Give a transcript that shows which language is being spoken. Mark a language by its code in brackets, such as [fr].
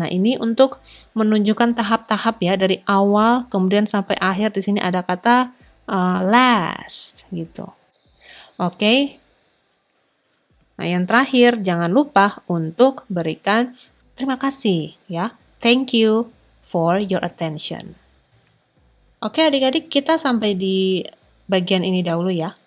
[id] Nah, ini untuk menunjukkan tahap-tahap ya, dari awal kemudian sampai akhir. Di sini ada kata last gitu. Oke. Nah, yang terakhir jangan lupa untuk berikan terima kasih ya. [en] Thank you for your attention. [id] Oke adik-adik, kita sampai di bagian ini dahulu ya.